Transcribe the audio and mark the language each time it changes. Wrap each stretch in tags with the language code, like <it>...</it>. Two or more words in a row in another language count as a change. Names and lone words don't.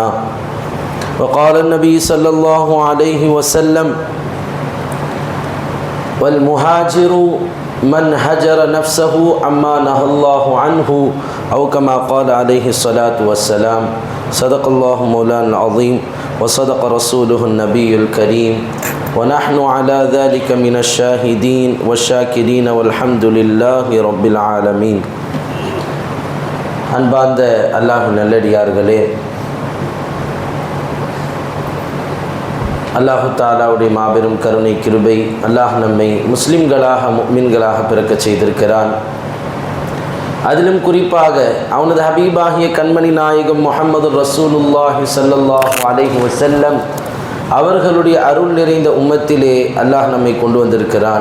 <ar>وقال النبي صلى الله عليه وسلم والمهاجر من هجر نفسه عما نهى الله عنه أو كما قال عليه الصلاة والسلام. صدق الله مولانا العظيم وصدق رسوله النبي الكريم ونحن على ذلك من الشاهدين والشاكرين والحمد لله رب العالمين.</ar> <ta>அன்பார்ந்த அல்லாஹ் நல்லடியார்களே, அல்லாஹு தாலாவுடைய மாபெரும் கருணை கிருபை அல்லாஹ் நம்மை முஸ்லிம்களாக முஃமின்களாக பிறக்க செய்திருக்கிறான். அதிலும் குறிப்பாக அவனது ஹபீபாகிய கண்மணி நாயகம் முஹம்மது ரசூலுல்லாஹி</ta> <ar>صلى الله عليه وسلم</ar> <ta>அவர்களுடைய அருள் நிறைந்த உம்மத்திலே அல்லாஹ் நம்மை கொண்டு வந்திருக்கிறான்.</ta>